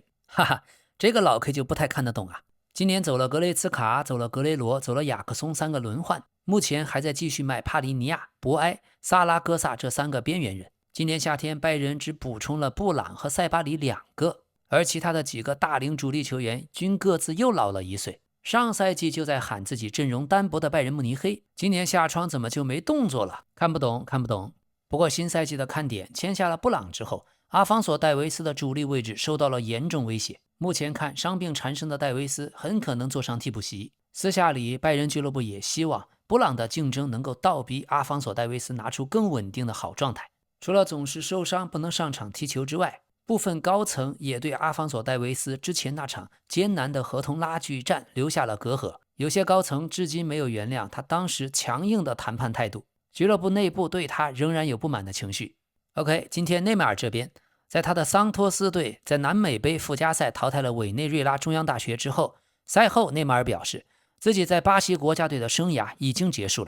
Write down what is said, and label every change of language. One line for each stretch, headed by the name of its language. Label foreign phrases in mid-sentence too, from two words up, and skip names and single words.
Chinese: 哈哈，這個老 K 就不太看得懂啊。今年走了格雷茨卡，走了格雷羅，走了雅克松3個輪換，目前還在繼續賣帕利尼亞、博埃、薩拉戈薩這3個邊緣人。今年夏天拜仁只補充了布朗和塞巴里2個， 而其他的幾個大齡主力球員均各自又老了1歲。上賽季就在喊自己陣容單薄的拜仁慕尼黑，今年下窗怎麼就沒動作了？看不懂，看不懂。不過新賽季的看點，簽下了布朗之後，阿方索·戴維斯的主力位置受到了嚴重威脅。目前看，傷病纏身的戴維斯很可能坐上替補席。私下裡，拜仁俱樂部也希望布朗的競爭能夠倒逼阿方索·戴維斯拿出更穩定的好狀態。除了總是受傷不能上場踢球之外，部分高層也對阿方索·戴維斯之前那場艱難的合同拉鋸戰留下了隔閡。有些高層至今沒有原諒他當時強硬的談判態度，俱樂部內部對他仍然有不滿的情緒。OK， 今天內馬爾這邊，在他的桑托斯隊在南美杯附加賽淘汰了委內瑞拉中央大學之後，賽後內馬爾表示自己在巴西國家隊的生涯已經結束了。